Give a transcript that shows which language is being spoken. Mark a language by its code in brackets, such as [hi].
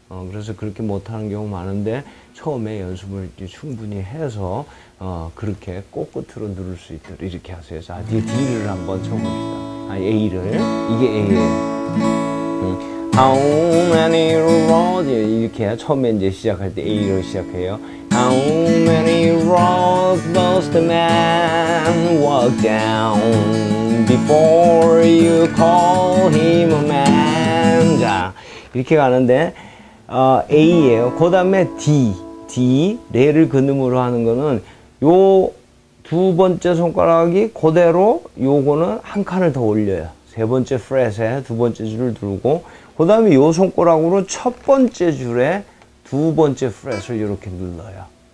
[ko] 그래서 그렇게 못하는 경우 많은데 처음에 연습을 충분히 해서 그렇게 꼭 끝으로 누를 수 있도록 이렇게 하세요. 자, D를 한번 쳐봅시다. A를, 이게 A예요. [en] How many roads, [ko] 이렇게 처음에 이제 시작할 때 A로 시작해요. [en] How many roads must a man walk down before you call him a man? [ko] 자, 이렇게 가는데 A예요. 그 다음에 D, 레를 근음으로 하는 거는 요 두 번째 손가락이 그대로 요거는 한 칸을 더 올려요. 세 번째 프렛에 두 번째 줄을 두르고 그 다음에 요 손가락으로 첫 번째 줄에 두 번째 프렛을 이렇게 눌러요.